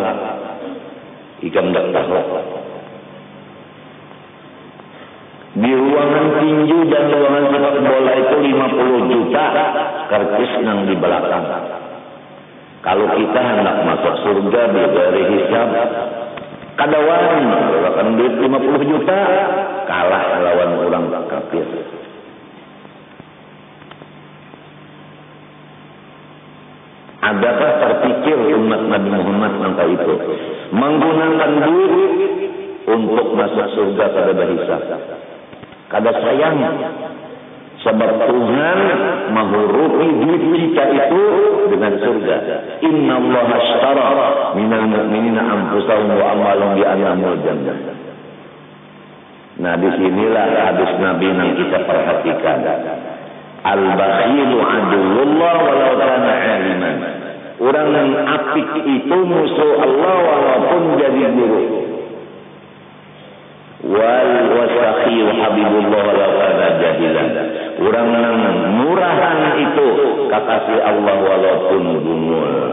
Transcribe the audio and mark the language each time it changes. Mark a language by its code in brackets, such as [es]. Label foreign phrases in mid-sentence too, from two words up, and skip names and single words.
[bjn] Ikam tak tahu. Di ruangan tinju dan ruangan sepak bola itu 50 juta karcis yang di belakang. Kalau kita hendak masuk surga dari hisab, kadawan akan duit 50 juta kalah lawan orang kafir. Adakah terpikir umat Nabi Muhammad tentang itu? Menggunakan duit untuk masuk surga pada berhisab. Kada sayang. Sebab Tuhan menghurufi duit kita itu dengan surga. [ar] إن الله اشترى من المؤمنين أنفسهم وأموالهم بأنهم الجنة. [bjn] Nah disinilah hadis Nabi yang kita perhatikan. [ar] البخيل عدو الله ولو كان عالما. [bjn] Orang yang apik itu musuh Allah walaupun jadi guru. [ar] والسخي حبيب الله ولو كان جاهلا. [bjn] Orang yang murahan itu kekasih Allah walaupun dungul.